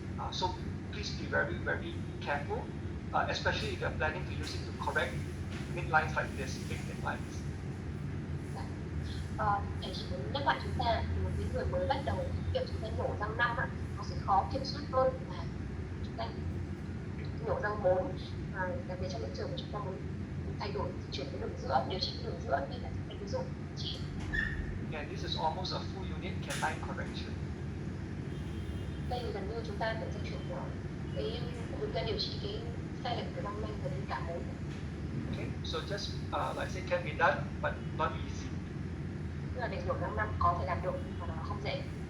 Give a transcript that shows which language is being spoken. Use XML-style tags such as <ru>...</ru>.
<en>So please be very, very careful, especially if you are planning to use it to correct midlines like this, big midlines.</en> <vi>Thầy chỉ muốn nhắc lại chúng ta, một cái người mới bắt đầu việc chúng ta nhổ răng 5 á, nó sẽ khó kiểm soát hơn là chúng ta nhổ răng 4, đặc biệt trong những trường mà chúng ta muốn thay đổi chuyển cái đường giữa, điều chỉnh đường giữa nên là cái ví dụ chỉ.</vi> <en>And this is almost a full unit canine correction.</en> <vi>Đây gần như chúng ta sẽ chuyển của cái chúng ta điều trị cái sai lệch của răng nanh gần như cả bốn.</vi> <en>Okay, so just like I say, can be done, but not easy.</en> <vi>Tức là để nhổ răng 5 có thể làm được mà nó không dễ.</vi>